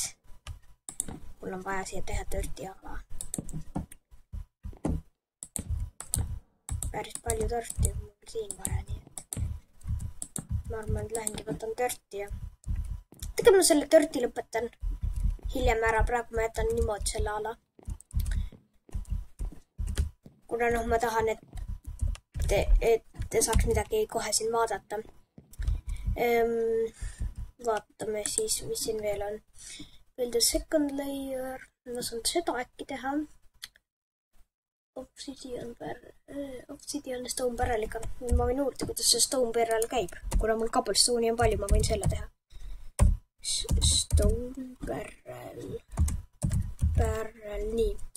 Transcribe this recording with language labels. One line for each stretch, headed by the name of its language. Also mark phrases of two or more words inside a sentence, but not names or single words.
Estonian: Mul on vaja siia teha törti ala. Päris palju törti on mul siin vaja, nii et ma arvan, et lähengi võtan törti ja tegelikult ma selle törti lõpetan hiljem ära, praegu ma jätan niimoodi selle ala. Kuna ma tahan, et te saaks midagi kohe siin vaadata. Vaatame siis, mis siin veel on.
English: Build a second layer.
Estonian: Ma saan seda äkki teha.
English: Obsidian stone barreliga.
Estonian: Ma võin uurida, kuidas see
English: stone barrel
Estonian: käib. Kuna mul cobblestone'i on palju, ma võin selle teha.
English: Stone barrel, nii.